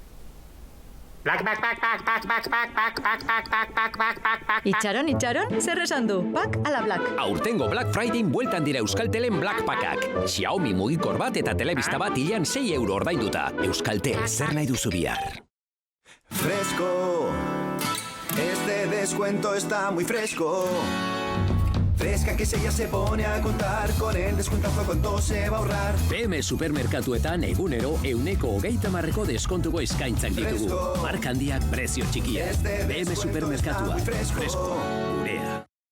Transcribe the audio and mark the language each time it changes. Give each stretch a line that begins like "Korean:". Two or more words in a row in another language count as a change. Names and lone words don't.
Basque: Itxaron, zer esan du? Pak ala Black. Aurtengo Black Friday bueltan dira Euskaltelen Black Packak. Xiaomi mugikor bat eta telebista bat hilean 6 euro ordainduta. Euskaltel, zer nahi duzu bihar?
Spanish: Fresco. Este descuento está muy fresco. Fresca que ella se pone a contar, con el descuentazo con todo se va a ahorrar.
Basque: PM Supermerkatuetan egunero 130% deskontuko eskaintzak ditugu. Marka handiak, prezio txikiak. PM Supermerkatua, fresco, gurea.